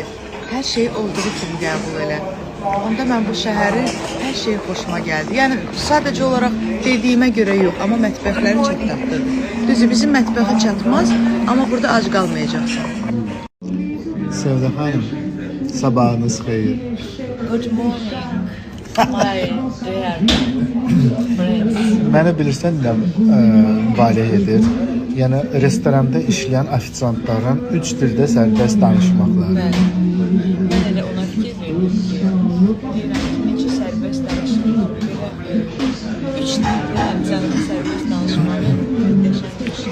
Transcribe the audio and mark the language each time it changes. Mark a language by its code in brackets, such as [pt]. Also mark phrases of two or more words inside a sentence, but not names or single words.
[az] Hər şey olduğu kimi qəbul elə. Onda mən bu şəhəri, hər şey xoşuma gəldi. Yəni, sadəcə olaraq dediyimə görə yox, amma mətbəxləri çox dadlıdır. Düzdür, bizim mətbəxə çatmaz, amma burada ac qalmayacaqsan. Sevda Hanım, sabahınız xeyir. [en] Good morning, my dear friends. [az] Məni bilirsən nə valeh edir? Yəni restoranda işləyən ofisiantların 3 dildə sərbəst danışmaqları. Bəli. Mən elə ona fikir verdim ki, deyirəm ki, necə sərbəst danışırlar, belə 3 dildə həmçənin sərbəst danışmağı qəşəngdir.